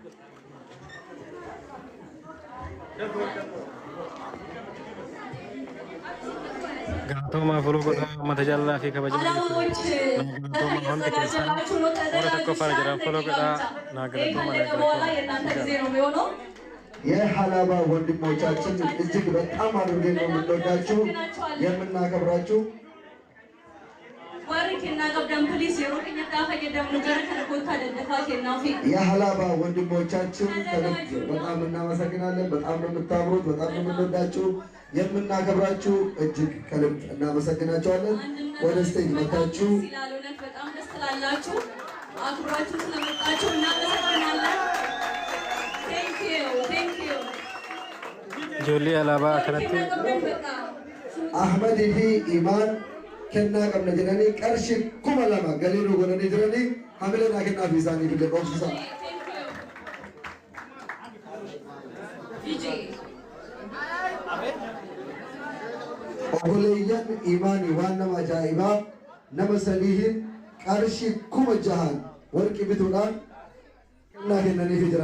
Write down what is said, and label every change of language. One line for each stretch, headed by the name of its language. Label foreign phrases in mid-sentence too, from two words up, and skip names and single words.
Oromo: galatoomaa follow godha uummata jaallaa fi kabajamoo. Galatoomaa hundi keessan warra tokko faana jiran follow godha naa galatoomaa.
Amharic: የሀላባ ወንድሞቻችን እጅግ በጣም አድርገን ነው የምንወዳችሁ የምናከብራችሁ። የሀላባ ወንድሞቻችን በጣም እናመሰግናለን። በጣም ነው የምታምሩት፣ በጣም ነው የምንወዳችሁ የምናከብራችሁ። እጅግ ከልብ እናመሰግናችኋለን። ወደ ስቴጅ መታችሁ በጣም ደስ ትላላችሁ። አክብራችሁ ስለመጣችሁ እናመሰግናለን።
Oromo: Ijoollee alaabaa kanatti Ahmad fi Iman kennaa qabna jedhanii qarshii 2000 galii nu godhanii jiranii hamilee kennaa fi isaanii bille dhoofsisa. Obboleeyyan imaanii waan nama ajaa'ibaa nama sadiihin qarshii 6,000 warqii bituudhaan kennaa kennaniif jira.